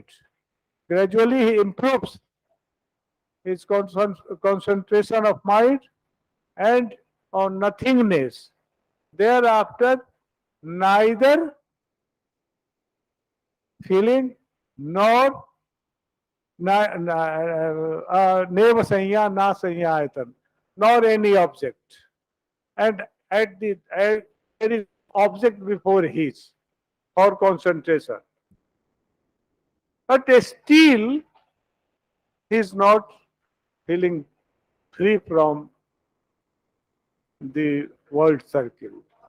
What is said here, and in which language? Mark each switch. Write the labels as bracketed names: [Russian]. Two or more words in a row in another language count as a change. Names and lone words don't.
[English] Gradually he improves his concentration of mind and on nothingness. Thereafter, neither feeling nor [Pali] neva sanya na sanyayatan, [English] nor any object. And there is object before his for concentration. But still he is not feeling free from the world circle.